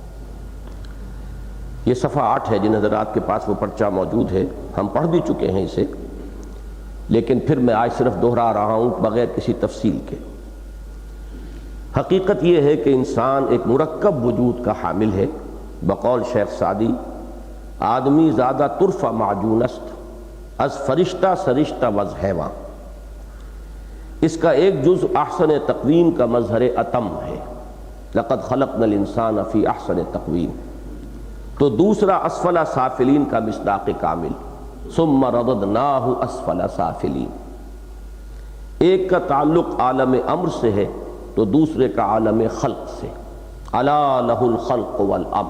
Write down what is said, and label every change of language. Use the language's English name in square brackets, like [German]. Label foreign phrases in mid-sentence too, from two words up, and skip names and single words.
[Urdu] یہ صفحہ 8 ہے، جن حضرات کے پاس وہ پرچہ موجود ہے، ہم پڑھ بھی چکے ہیں اسے، لیکن پھر میں آج صرف دہرا رہا ہوں بغیر کسی تفصیل کے۔ حقیقت یہ ہے کہ انسان ایک مرکب وجود کا حامل ہے۔ بقول شیخ سعدی، [Persian] آدمی زیادہ طرفہ معجون است از فرشتہ سرشتہ وز حیواں، [Urdu] اس کا ایک جز احسن تقویم کا مظہر اتم ہے، [Arabic] لقد خلقنا الانسان فی احسن تقویم، [Urdu] تو دوسرا اسفل سافلین کا مصداق کامل، [Arabic] ثم رددناہ اسفل سافلین۔ [Urdu] ایک کا تعلق عالم امر سے ہے تو دوسرے کا عالم خلق سے، [Arabic] الا لہ الخلق والامر۔